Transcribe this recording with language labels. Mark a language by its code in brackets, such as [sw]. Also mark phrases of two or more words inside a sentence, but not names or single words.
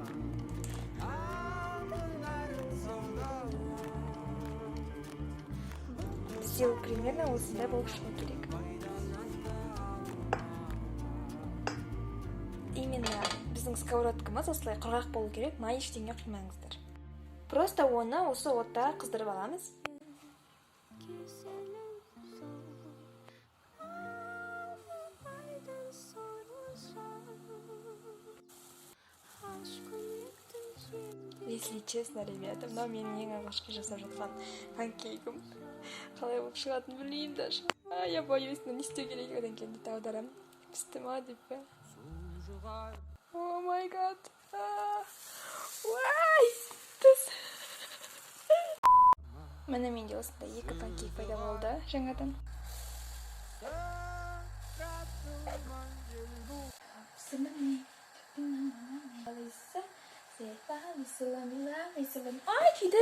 [kk] Бізде примерно осындай болып шығу керек. Именно біздің сковородкамыз осылай құрғақ болу керек, май ештеңе құймаңыздар. Просто оны осы отта қыздырып аламыз. [ru] Если честно, ребята, [kk] мынау менің ең алғашқы жасап жатқан панкейкім. Қалай болып шығатынын білмеймін даже. [ru] Я боюсь, но [kk] не істеу керек, одан кейін дейді аударамын. Пісті ма деп пе? [en] Oh my god. Уай! [kk] Міне менде осындай 2 панкейк пайда болды жаңадан. Ай, күйді!